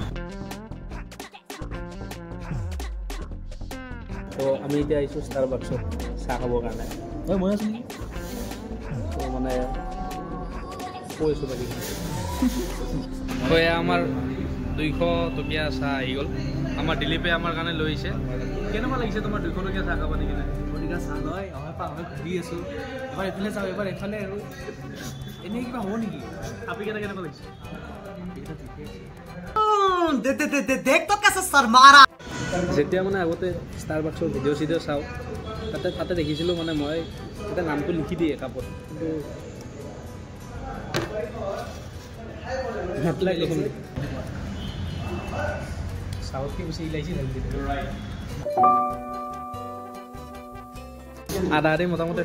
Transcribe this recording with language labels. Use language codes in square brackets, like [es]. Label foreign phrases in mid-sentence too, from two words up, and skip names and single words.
[as] তো আমি এতিয়া আহিছোঁ ষ্টাৰবাক্সত চাহ খাবৰ কাৰণে হয় মই আছোঁ নেকি তো মানে কৈছোঁ বাকী তো এয়া আমাৰ 200 টকীয়া চাহ আহি গ'ল আমাৰ দিলীপে আমাৰ কাৰণে লৈ আহিছে কেনেকুৱা লাগিছে তোমাৰ 200 টকীয়া চাহ খাব নেকি গতিকে চাহ লয় অহাৰ পৰা আমি ঘূৰি আছোঁ এবাৰ এইফালে যাওঁ এবাৰ এইফালে আৰু এনেই কিবা হ'ব নেকি আপি কেনেকুৱা লাগিছে [hi] देख तो कैसे सर मारा [as] যেতিয়া মানে আগতে ষ্টাৰবাক্সৰ ভিডিঅ' চিডিঅ' চাওঁ তাতে দেখিছিলোঁ মানে মই এটা নামটো লিখি দিয়ে কাপত কিন্তু চাউতকৈ বেছি ইলাইচি ঢালি দিলোঁ আধা আধি মোটামুটি